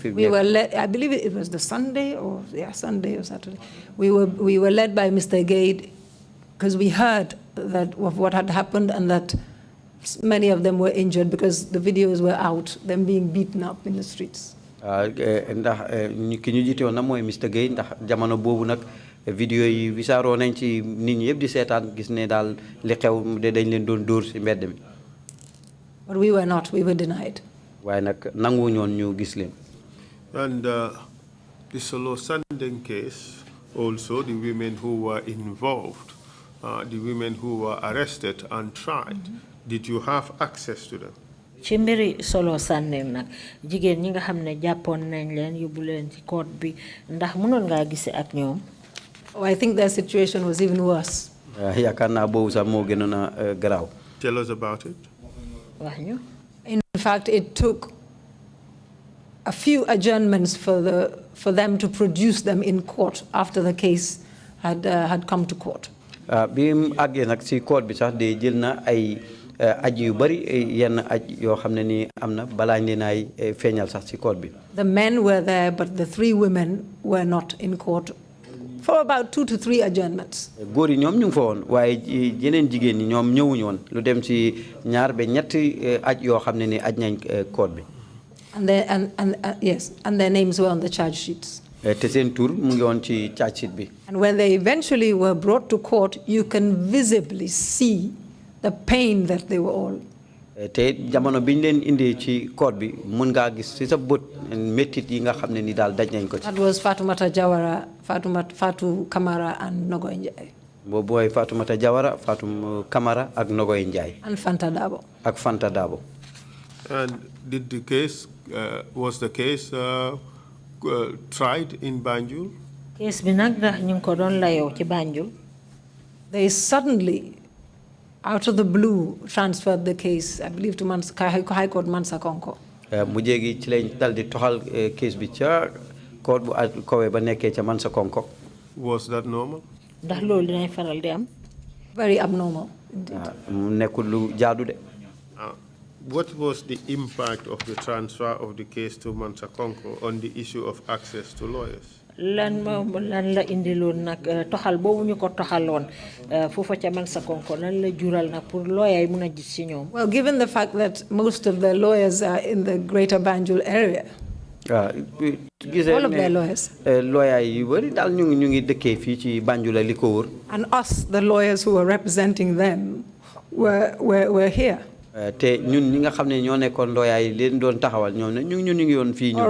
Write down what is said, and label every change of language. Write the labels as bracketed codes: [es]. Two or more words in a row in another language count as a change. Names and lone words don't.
[en] We were led, I believe it was the Sunday or Sunday or Saturday. We were led by Mr. Gade because we heard that of what had happened and that many of them were injured because the videos were out, them being beaten up in the streets. [wo] ndax ki ñu jiite woon na mooy Mr. Gueye ndax jamono boobu nag vidéo yi wisaaroo nañ ci nit ñi yëpp di seetaan gis ne daal li xew de dañ leen doon dóor si mbedd mi. [en] But we were not, we were denied. [wo] waaye nag nangu ñoon ñu gis leen. [en] And the Solo Sandeng case, also the women who were involved, the women who were arrested and tried, did you have access to them? [wo] ci mbiri Solo Sandeng nag jigéen ñi nga xam ne jàppoon nañ leen yóbbu leen ci court bi ndax mënoon ngaa gisee ak ñoom. [en] Oh, I think their situation was even worse. [wo] yaakaar naa boobu sax moo gënoon a garaaw. [en] Tell us about it. [wo] wax ñu. [en] In fact, it took a few adjournments for them to produce them in court after the case had come to court. [wo] bi mu àggee nag si court bi sax de jël na ay aj yu bari yenn aj yoo xam ne nii am na balaa ñu leen ay feeñal sax si court bi. [en] The men were there, but the 3 women were not in court for about 2 to 3 adjournments. [wo] góor yi ñoom ñu ngi fa woon waaye yeneen jigéen ñi ñoom ñëwuñu woon lu dem si 2 ba 3 aj yoo xam ne ni aj nañ court bi. [en] Yes, and their names were on the charge sheets. [wo] te seen tur mu ngi woon ci [en] charge sheet [wo] bi. [en] And when they eventually were brought to court, you can visibly see the pain that they were all. [wo] te jamono biñ leen indee ci court bi mun ngaa gis ci sa bët méttit yi nga xam ne ni daal daj nañ ko ci. [en] That was Fatoumata Jawara, Fatou Kamara and Nogoy Njai. [wo] boobu mooy Fatoumata Jawara, Fatou Kamara ak Nogoy Njai. [en] And Fanta Dabo. [wo] ak Fanta Dabo. [en] And did the case, was the case tried in Banjul? [wo] case bi nag ndax ñu ngi ko doon layoo ci Banjul. [en] They suddenly, out of the blue, transferred the case, I believe, to High Court Mansa Konko. [wo] mu jéegi ci lañ dal di toxal case bi ca court bu kawe ba nekkee ca Mansa Konko. [en] Was that normal? [wo] ndax loolu dinañ faral di am. [en] Very abnormal, indeed. [wo] mu nekkul lu jaadu de. [en] What was the impact of the transfer of the case to Mansa Konko on the issue of access to lawyers? [wo] lan la indiloon nag toxal boobu ñu ko toxaloon foofa ca Mansa Konko lan la jural nag pour lawyer yi mun a gis ci ñoom. [en] Well, given the fact that most of the lawyers are in the greater Banjul area. All of their lawyers. [wo] Lawyer yi bari dal ñu ngi dëkkee fii ci Banjul li ko wër. [en] And us, the lawyers who were representing them, were here. [wo] Te ñun ñi nga xam ne ñoo nekkoon lawyer yi leen doon taxawal ñoom ne ñu ngi yoon fii ñu.